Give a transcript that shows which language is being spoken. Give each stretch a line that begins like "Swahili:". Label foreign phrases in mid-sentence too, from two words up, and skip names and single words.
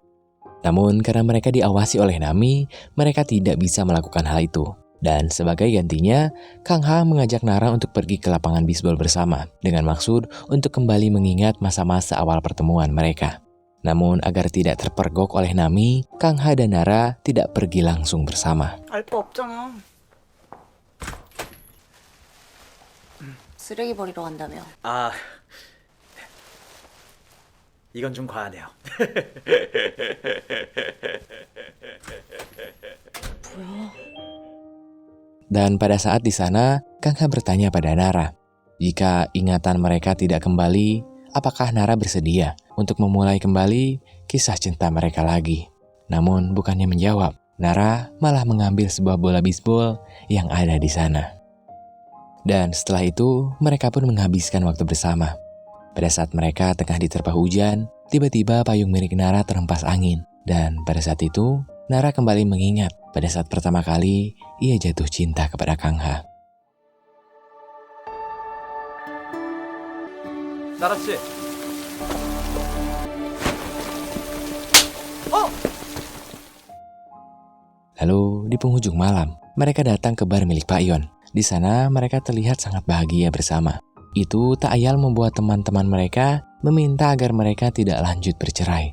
Indonesian: Namun karena mereka diawasi oleh Nami, mereka tidak bisa melakukan hal itu. Dan sebagai gantinya, Kang Ha mengajak Nara untuk pergi ke lapangan bisbol bersama dengan maksud untuk kembali mengingat masa-masa awal pertemuan mereka. Namun agar tidak terpergok oleh Nami, Kang Ha dan Nara tidak pergi langsung bersama.
Korean: 알 거 없잖아. 쓰레기 버리러 간다며. 아, 이건 좀 과하네요. 뭐야?
Indonesian: Dan pada saat di sana, Kang Ha bertanya pada Nara, jika ingatan mereka tidak kembali, apakah Nara bersedia untuk memulai kembali kisah cinta mereka lagi? Namun bukannya menjawab, Nara malah mengambil sebuah bola bisbol yang ada di sana. Dan setelah itu, mereka pun menghabiskan waktu bersama. Pada saat mereka tengah diterpa hujan, tiba-tiba payung milik Nara terhempas angin. Dan pada saat itu, Nara kembali mengingat pada saat pertama kali ia jatuh cinta kepada Kang Ha.
Korean: 나라 씨.
Indonesian: Lalu di penghujung malam, mereka datang ke bar milik Pak Yon. Di sana mereka terlihat sangat bahagia bersama. Itu tak ayal membuat teman-teman mereka meminta agar mereka tidak lanjut bercerai.